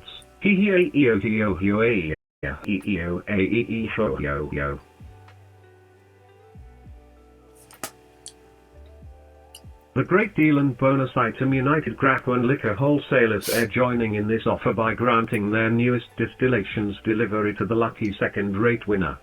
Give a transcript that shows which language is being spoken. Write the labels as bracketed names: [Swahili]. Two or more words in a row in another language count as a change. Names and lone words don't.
[English] He he e o he o he o e e o a e e ho yo yo. The Great Deal and bonus item United Grappa and Liquor Wholesalers are joining in this offer by granting their newest distillations delivery to the lucky second-rate winner.